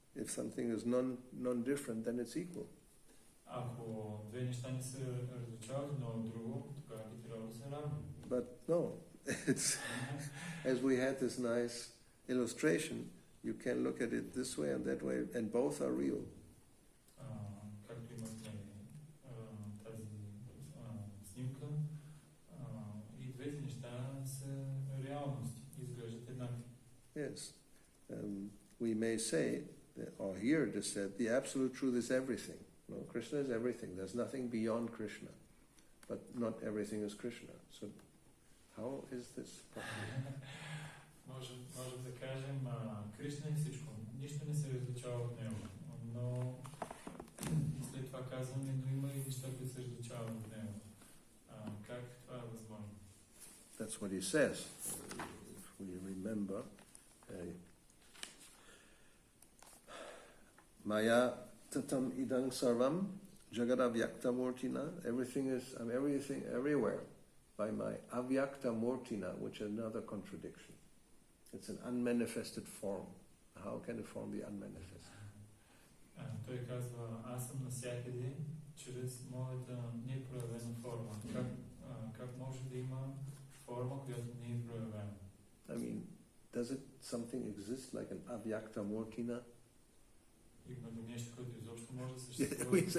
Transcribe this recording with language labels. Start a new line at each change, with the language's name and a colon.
English: If something is non-different, then it's equal.
Bulgarian: Ако две неща не се различават едно от друго, тогава би трябвало да са равни.
English: But no, it's as we had this nice illustration, you can look at it this way and that way, and both are real.
Bulgarian: Както имахме тази снимка, и двете неща са реалности, изглеждат еднакви.
English: Yes. We may say, or hear it is said, the absolute truth is everything. No, Krishna is everything. There's nothing beyond Krishna. But not everything is Krishna. So how is this possible?
Bulgarian: Можем да кажем, Кришна е всичко. Нищо не се различава от него. Но и след това казваме, но има и неща, които се различават от него. Как това е възможно?
English: That's what he says. If we remember,
Sanskrit: Maya tatam idang sarvam jagada vyakta murtina.
English: Everything is, I'm everything everywhere by my
Sanskrit: avyakta murtina,
English: which is another contradiction. It's an unmanifested form. How can a form be unmanifested?
Bulgarian: Той казва, аз съм навсякъде чрез моята непроявена форма. Как може да има форма, която не е проявена?
English: I mean, does it something exist like an
Sanskrit: avyakta murtina?
Bulgarian: Има ли нещо, което изобщо може да съществува?